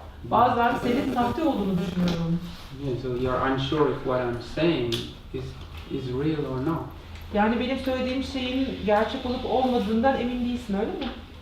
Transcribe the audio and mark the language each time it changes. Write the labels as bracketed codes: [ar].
[tr] Bazen senin sahte olduğunu düşünüyorum. [en] Yeah, so you're unsure if what I'm saying is real or not. [tr] Yani benim söylediğim şeyin gerçek olup olmadığından emin değilsin, öyle mi?